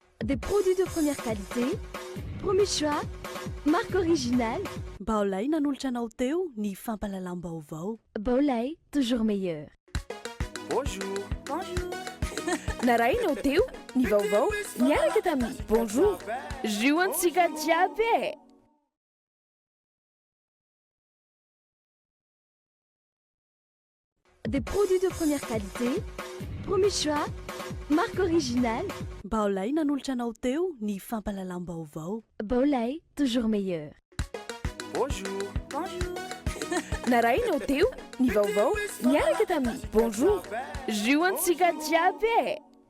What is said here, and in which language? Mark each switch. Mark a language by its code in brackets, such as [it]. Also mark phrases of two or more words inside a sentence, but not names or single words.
[fr] Des produits de première qualité, premier choix, marque originale. [mg] Baolay nanolotra anao teo ny fampalalam-baovao. Baolay, [fr] toujours meilleur. Bonjour. Bonjour. [mg] Narainao teo ny vaovao niaraka tamin'ny bonjour. Zioantsika jiaby. [fr] Des produits de première qualité, premier choix, marque originale. [mg] Baolay nanolotra anao teo ny fampalalam-baovao. Baolay, [fr] toujours meilleur. Bonjour. Bonjour. [mg] Narainao teo ny vaovao niaraka tamin'ny bonjour. Zioantsika jiaby.